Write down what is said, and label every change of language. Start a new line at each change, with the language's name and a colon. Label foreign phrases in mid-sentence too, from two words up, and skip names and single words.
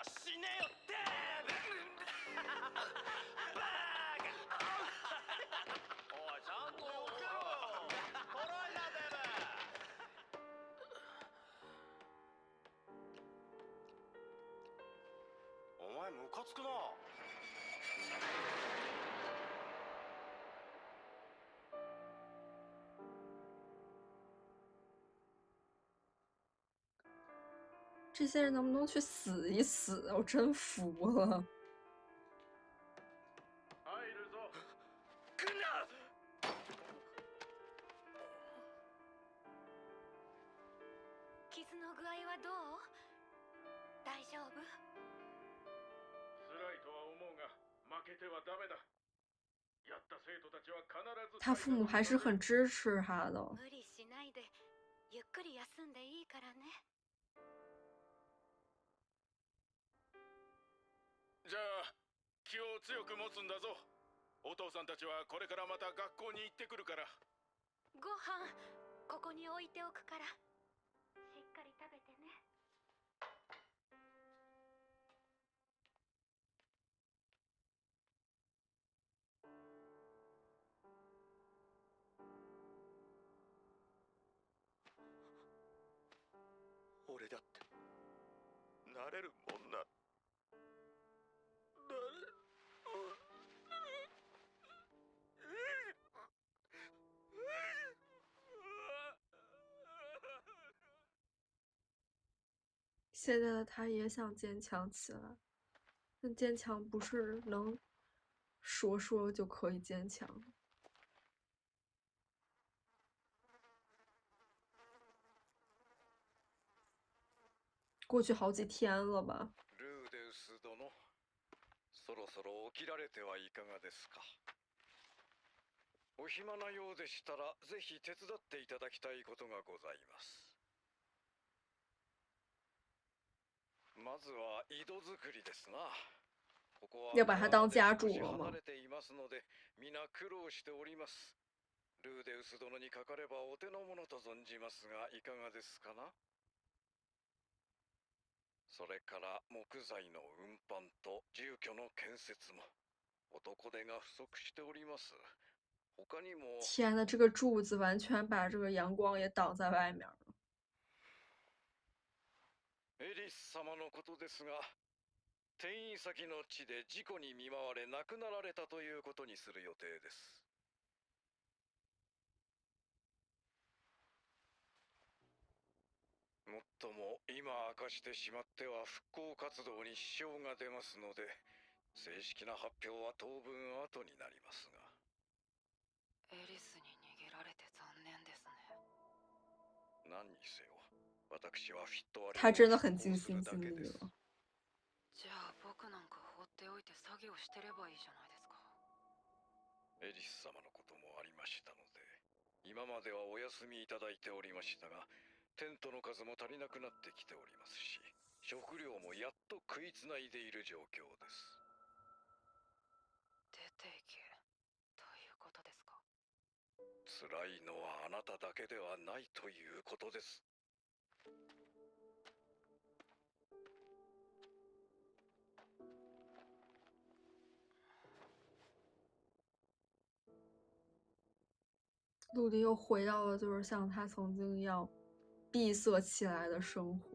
Japanese: 死ねよってバーカ。おいちゃんとよけろよ。トライだデブ。お前ムカつくな。
Chinese: 这些人能不能去死一死？我真服了。
Japanese: 入るぞ。来んな。傷の具合はどう？大丈夫？辛いとは思うが負けてはダメだ。やった生徒たちは必ず。
Chinese: 他父母还是很支持他的。
Japanese: 無理しないで、ゆっくり休んでいいからね。じゃあ気を強く持つんだぞ。お父さんたちはこれからまた学校に行ってくるから。ご飯ここに置いておくから、しっかり食べてね。俺だってなれるもんな。なれる。
Chinese: 现在的他也想坚强起来，但坚强不是能说说就可以坚强的。过去好几天了吧？
Japanese: ルーデウス殿、そろそろ起きられてはいかがですか。お暇なようでしたらぜひ手伝っていただきたいことがございます。まずは井戸作りですな。
Chinese: 要把他当家主了吗？
Japanese: 離れていますので、皆苦労しております。ルーデウス殿にかかればお手の物と存じますが、いかがですかな。それから木材の運搬と住居の建設も男手が不足しております。他にも。
Chinese: 天呐，这个柱子完全把这个阳光也挡在外面了。
Japanese: エリス様のことですが、転移先の地で事故に見舞われ亡くなられたということにする予定です。もっとも今明かしてしまっては復興活動に支障が出ますので、正式な発表は当分後になりますが。エリスに逃げられて残念ですね。何にせよ、私はフィットワリ
Chinese: 他真的很尽心尽力了。
Japanese: じゃあ僕なんか放っておいて作業してればいいじゃないですか。エリス様のこともありましたので、今まではお休みいただいておりましたが、テントの数も足りなくなってきておりますし、食料もやっと食いつないでいる状況です。出ていけということですか。辛いのはあなただけではないということです。
Chinese: 陆地又回到了就是像他曾经一样闭塞起来的生活。